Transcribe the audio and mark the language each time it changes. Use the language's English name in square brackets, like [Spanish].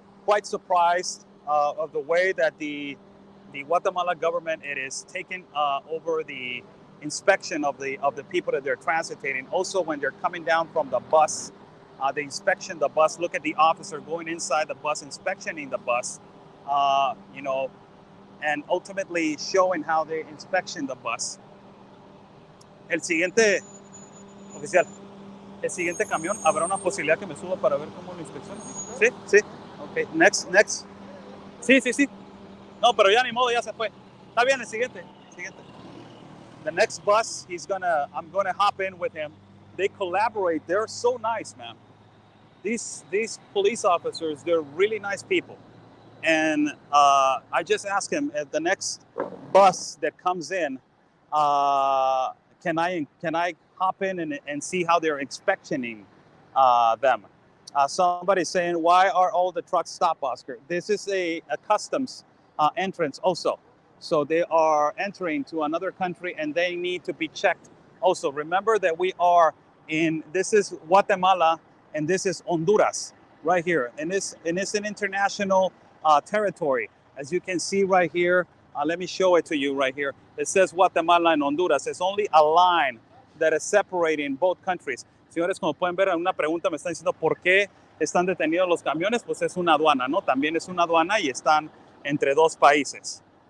[English] quite surprised of the way that the Guatemala government is taking over the inspection of the people that they're transiting. Also, when they're coming down from the bus, the inspection the bus. Look at the officer going inside the bus, inspectioning the bus. You know, and ultimately showing how they inspection the bus. [Spanish] El siguiente oficial. El siguiente camión, ¿habrá una posibilidad que me suba para ver cómo lo inspeccionan? Sí, sí. [English] Ok, next. [Spanish] Sí, sí, sí. No, pero ya ni modo, ya se fue. Está bien, el siguiente. [English] The next bus, I'm gonna hop in with him. They collaborate. They're so nice, man. These police officers, they're really nice people. And I just asked him at the next bus that comes in, can I hop in and see how they're inspectioning them? Somebody's saying, why are all the trucks stopped, Oscar? This is a customs entrance also. So they are entering to another country and they need to be checked also. Remember that this is Guatemala and this is Honduras right here. And it's an international territory. As you can see right here, let me show it to you right here. It says Guatemala and Honduras. It's only a line that is separating both countries. [Spanish] Señores, como pueden ver, en una pregunta me están diciendo por qué están detenidos los camiones. Pues es una aduana, ¿no? También es una aduana y están entre dos países.